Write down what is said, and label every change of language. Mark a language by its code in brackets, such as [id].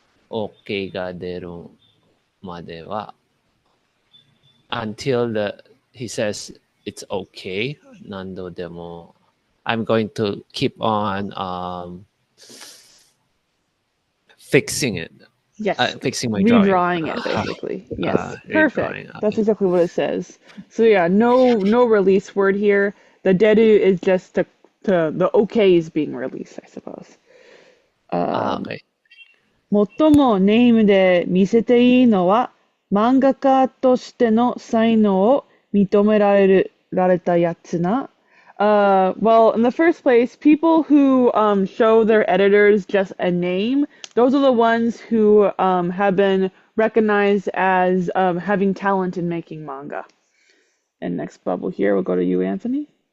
[en] OK [ja] が出るまでは [en] until he says it's okay [ja] 何度でも [en] I'm going to keep on fixing it. Yes. Fixing my drawing. Redrawing it, basically. Yes. Perfect. Redrawing. That's exactly what it says. So yeah, no release word here. The deru is just the okay is being released, I suppose. Okay. [ja] 最もネームで見せていいのは漫画家としての才能を認められたやつな。 [en] Well, in the first place, people who show their editors just a name, those are the ones who have been recognized as having talent in making manga. And next bubble here, we'll go to you, Anthony.